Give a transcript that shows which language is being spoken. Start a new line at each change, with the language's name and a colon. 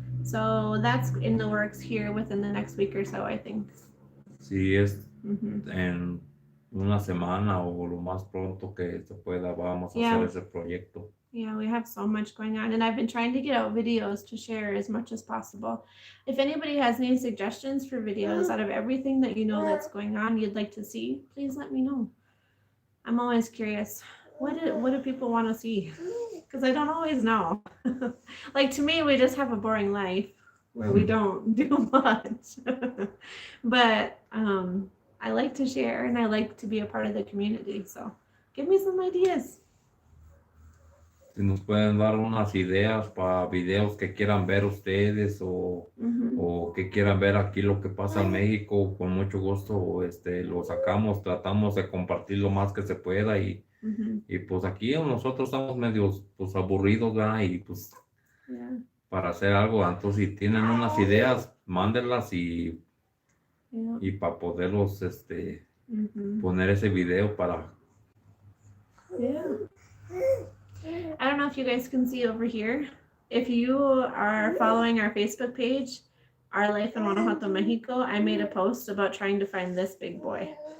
English: So that's in the works here within the next week or so, I think.
Spanish: Sí, es en una semana o lo más pronto que se pueda vamos a hacer ese proyecto.
English: Yeah, we have so much going on, and I've been trying to get out videos to share as much as possible. If anybody has any suggestions for videos out of everything that you know that's going on you'd like to see, please let me know. I'm always curious. What do people want to see? Because I don't always know. Like to me, we just have a boring life where we don't do much. But I like to share and I like to be a part of the community. So give me some ideas.
Spanish: si nos pueden dar unas ideas para videos que quieran ver ustedes o que quieran ver aquí lo que pasa en México, con mucho gusto lo sacamos, tratamos de compartir lo más que se pueda y pues aquí nosotros estamos medios pues aburridos, ¿verdad? Y pues para hacer algo, entonces si tienen unas ideas, mándenlas y para poderlos poner ese video para...
English: I don't know if you guys can see over here. If you are following our Facebook page, Our Life in Guanajuato, Mexico, I made a post about trying to find this big boy.